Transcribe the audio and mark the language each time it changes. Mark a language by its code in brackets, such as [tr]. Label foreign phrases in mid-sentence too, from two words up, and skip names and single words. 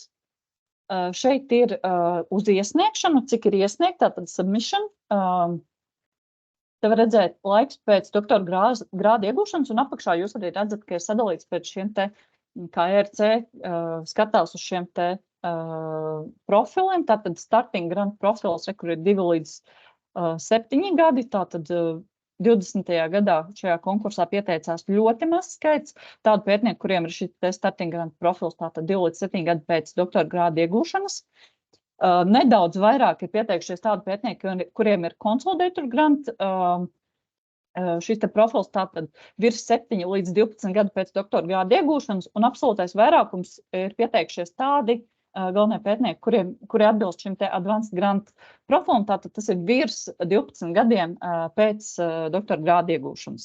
[lv] Šeit ir uz iesniegšanu, cik ir iesniegt, tātad submission. Te var redzēt laiks pēc doktora grāda iegūšanas, un apakšā jūs arī redzat, ka ir sadalīts pēc šiem te, kā ERC skatās uz šiem te profiliem, tātad [en] starting grant [lv] profils, kur ir 2 līdz 7 gadi, tātad 20. gadā šajā konkursā pieteicās ļoti maz skaits tādu pētnieku, kuriem ir šis [en] starting grant [lv] profils, tātad 2 līdz 7 gadi pēc doktora grāda iegūšanas. Nedaudz vairāk ir pieteikušies tādu pētnieku, kuriem ir [en] consolidator grant. [lv] Šis te profils tātad virs 7 līdz 12 gadu pēc doktora grāda iegūšanas, un absolūtais vairākums ir pieteikušies tādi galvenie pētnieki, kuri atbilst šim te [en] advanced grant [lv] profilam, tātad tas ir virs 12 gadiem pēc doktora grāda iegūšanas.